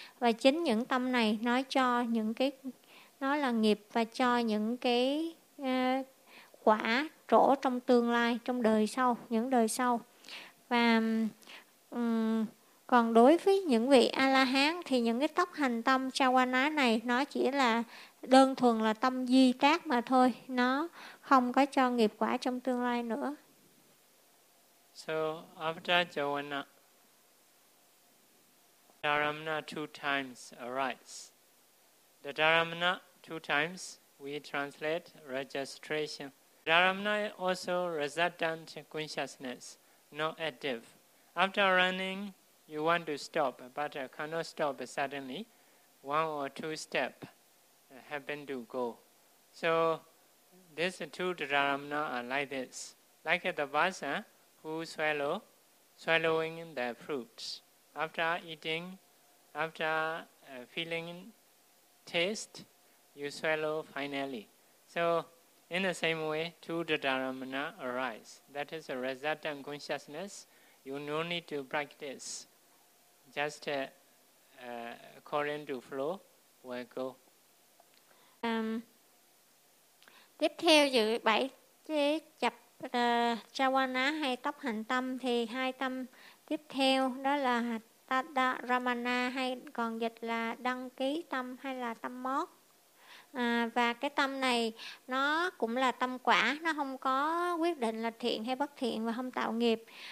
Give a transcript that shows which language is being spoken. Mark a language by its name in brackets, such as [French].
[Vietnamese] Và chính những tâm này nó cho những cái, nó là nghiệp và cho những cái quả trổ trong tương lai, trong đời sau, những đời sau. Và còn đối với những vị A-la-hán thì những cái tốc hành tâm Chavana này nó chỉ là đơn thuần là tâm di tác mà thôi, nó không có cho nghiệp quả trong tương lai nữa. [English] So after Chavana, Dharamana two times arise. The Dharamana two times we translate registration. Dharamana is also resultant consciousness, not active. After running, you want to stop, but cannot stop suddenly. One or two steps happen to go. So these two dharamana are like this. Like the vasa who swallowing the fruits. After eating, after feeling taste, you swallow finally. So in the same way, two dharamana arise. That is a resultant consciousness. You no need to practice. Just according to flow, will go. [Vietnamese] Tiếp theo dự bảy cái chập Chavana hay tốc hành tâm thì hai tâm tiếp theo đó là Tada Ramana hay còn dịch là đăng ký tâm hay là tâm mót. Và cái tâm này nó cũng là tâm quả, nó không có quyết định là thiện hay bất thiện và không tạo nghiệp.